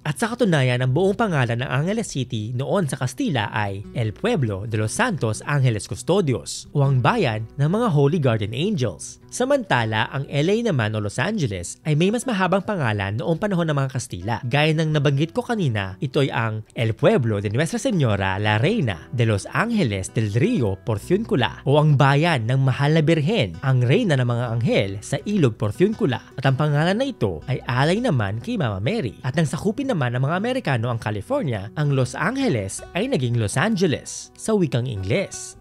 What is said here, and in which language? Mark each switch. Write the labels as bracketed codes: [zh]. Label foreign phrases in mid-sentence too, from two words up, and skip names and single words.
[tl] At sa katunayan, ang buong pangalan ng Angeles City noon sa Kastila ay El Pueblo de Los Santos Angeles Custodios o ang bayan ng mga [en] Holy Guardian Angels. [tl] Samantala, ang LA naman o Los Angeles ay may mas mahabang pangalan noong panahon ng mga Kastila. Gaya ng nabanggit ko kanina, ito'y ang El Pueblo de Nuestra Señora la Reina de Los Angeles del Rio Porciuncula o ang bayan ng Mahal na Birhen, ang Reyna ng mga Anghel sa Ilog Porciuncula. At ang pangalan na ito ay alay naman kay Mama Mary. At nang sakupin naman ng mga Amerikano ang California, ang Los Angeles ay naging Los Angeles sa wikang Ingles.